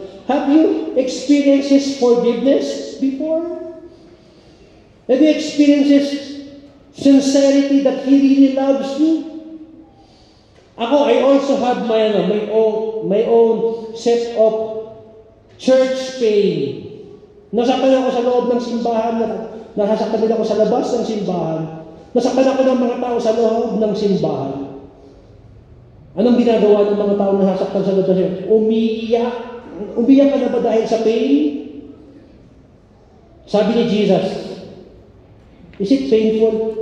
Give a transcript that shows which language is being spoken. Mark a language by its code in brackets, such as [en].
[en] Have you experienced His forgiveness before? Have you experienced His sincerity that He really loves you? [tl] Ako, [en] I also have my own set of church pain. [tl] Nasaktan ako sa loob ng simbahan, nasasaktan din ako sa labas ng simbahan, nasaktan ako ng mga tao sa loob ng simbahan. Anong ginagawa ng mga tao na nasasaktan sa loob ng simbahan? Umiiyak. Umiiyak ka na ba dahil sa pain? Sabi ni [en] Jesus, is it painful?